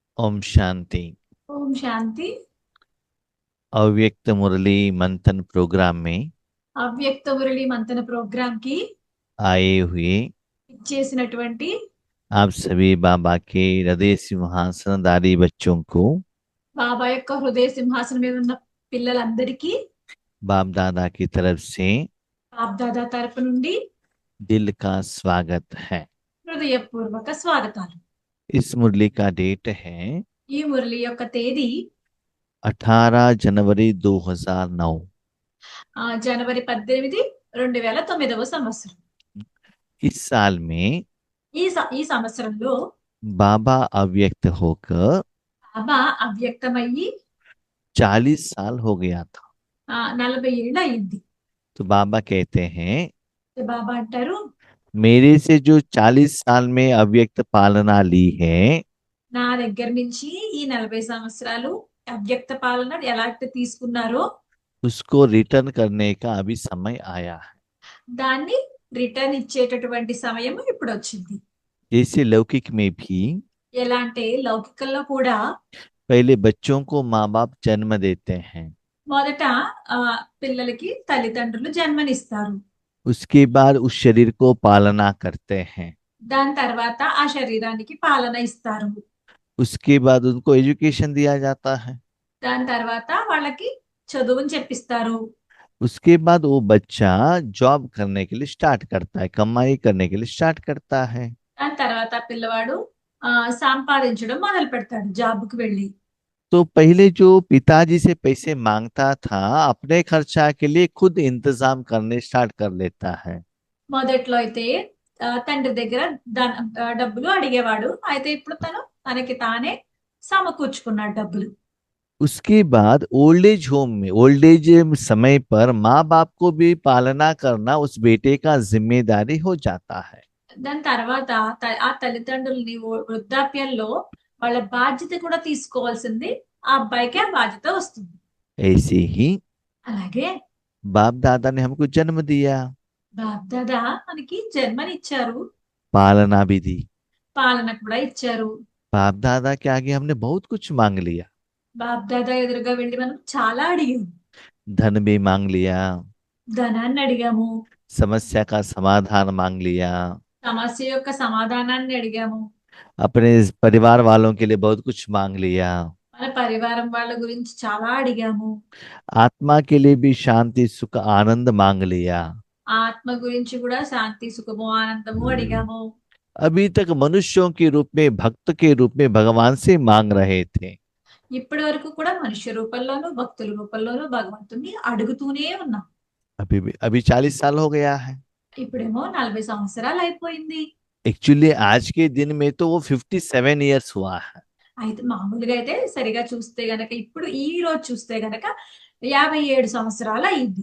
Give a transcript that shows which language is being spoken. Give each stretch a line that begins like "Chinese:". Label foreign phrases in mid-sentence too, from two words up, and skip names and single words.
Hindi: ओम शांति। ओम शांति। अव्यक्त मुरली मंथन प्रोग्राम में
Telugu: అవ్యక్త మురళి మంతన ప్రోగ్రామ్ కి
Hindi: आए हुए
Telugu: ఇచ్చేసినటువంటి
Hindi: आप सभी बाबा के हृदय सिंहासनधारी बच्चों को
Telugu: బాబా యొక్క హృదయ సింహాసనం మీద ఉన్న పిల్లలందరికీ
Hindi: बाप दादा की तरफ से
Telugu: బాప్ దాదా తరపు నుండి
Hindi: दिल का स्वागत है।
Telugu: హృదయపూర్వక స్వాగతాలు।
Hindi: इस मुरली का डेट है
Telugu: ఈ మురళి యొక్క తేదీ
Hindi: 18 जनवरी 2009।
Telugu: జనవరి 18, 2009వ సంవత్సరం।
Hindi: इस साल में
Telugu: ఈ సంవత్సరంలో
Hindi: बाबा अव्यक्त होकर
Telugu: బాబా అవ్యక్తమయ్యి
Hindi: 40 साल हो गया था।
Telugu: 40 ఏళ్ళు అయింది।
Hindi: तो बाबा कहते हैं
Telugu: బాబా అంటారు,
Hindi: मेरे से जो 40 साल में अव्यक्त पालना ली है
Telugu: నా దగ్గర నుంచి ఈ 40 సంవత్సరాలు అవ్యక్త పాలన ఎలా అయితే తీసుకున్నారో
Hindi: उसको रिटर्न करने का अभी समय आया है।
Telugu: దాన్ని రిటర్న్ ఇచ్చేటటువంటి సమయం ఇప్పుడు వచ్చింది।
Hindi: जैसे लौकिक में भी
Telugu: ఎలా అంటే లౌకికంలో కూడా
Hindi: पहले बच्चों को माँ बाप जन्म देते हैं,
Telugu: మొదట ఆ పిల్లలకి తల్లిదండ్రులు జన్మనిస్తారు।
Hindi: उसके बाद उस शरीर को पालना करते हैं,
Telugu: దాని తర్వాత ఆ శరీరానికి పాలన ఇస్తారు।
Hindi: उसके बाद उनको एजुकेशन दिया जाता है,
Telugu: దాని తర్వాత వాళ్ళకి చదువుని చెప్పిస్తారు।
Hindi: उसके बाद वो बच्चा जॉब करने के लिए स्टार्ट करता है, कमाई करने के लिए स्टार्ट करता है।
Telugu: దాని తర్వాత పిల్లవాడు సంపాదించడం మొదలు పెడతాడు జాబ్కి వెళ్ళి।
Hindi: तो पहले जो पिताजी से पैसे मांगता था अपने खर्चा के लिए खुद इंतजाम करने स्टार्ट कर लेता है।
Telugu: మొదట్లో అయితే తండ్రి దగ్గర డబ్బులు అడిగేవాడు, అయితే ఇప్పుడు తను తనకి తానే సమకూర్చుకున్నాడు డబ్బులు।
Hindi: उसके बाद
English: old age home
Hindi: में
English: old age
Hindi: समय पर माँ बाप को भी पालना करना उस बेटे का जिम्मेदारी हो जाता है।
Telugu: దాని తర్వాత ఆ తల్లిదండ్రుల్ని వృద్ధాప్యంలో వాళ్ళ బాధ్యత కూడా తీసుకోవాల్సింది ఆ అబ్బాయికి ఆ బాధ్యత వస్తుంది।
Hindi: ऐसे ही
Telugu: అలాగే
Hindi: बाप दादा ने हमको जन्म दिया,
Telugu: బాప్దాదా మనకి జన్మనిచ్చారు,
Hindi: पालना भी दी।
Telugu: పాలన కూడా ఇచ్చారు।
Hindi: बाप दादा के आगे हमने बहुत कुछ मांग लिया,
Telugu: బాప్దాదా ఎదురుగా వెళ్ళి మనం చాలా అడిగాము।
Hindi: धन भी मांग लिया,
Telugu: ధనాన్ని అడిగాము,
Hindi: समस्या का समाधान मांग लिया,
Telugu: సమస్య యొక్క సమాధానాన్ని అడిగాము,
Hindi: अपने परिवार वालों के लिए बहुत कुछ मांग लिया,
Telugu: మన పరివారం వాళ్ళ గురించి చాలా అడిగాము,
Hindi: आत्मा के लिए भी शांति सुख आनंद मांग लिया।
Telugu: ఆత్మ గురించి కూడా శాంతి సుఖము ఆనందము అడిగాము।
Hindi: अभी तक मनुष्यों के रूप में भक्त के रूप में भगवान से मांग रहे थे,
Telugu: ఇప్పటి వరకు కూడా మనుష్య రూపంలోనూ భక్తుల రూపంలోనూ భగవంతుని అడుగుతూనే ఉన్నాం।
Hindi: अभी 40 साल हो गया है।
Telugu: ఇప్పుడేమో 40 సంవత్సరాలు అయిపోయింది।
Hindi: एक्चुअली आज के दिन में तो वो 57 years हुआ है।
Telugu: అయితే మామూలుగా అయితే సరిగా చూస్తే గనక ఇప్పుడు ఈ రోజు చూస్తే గనక 57 సంవత్సరాలు అయింది।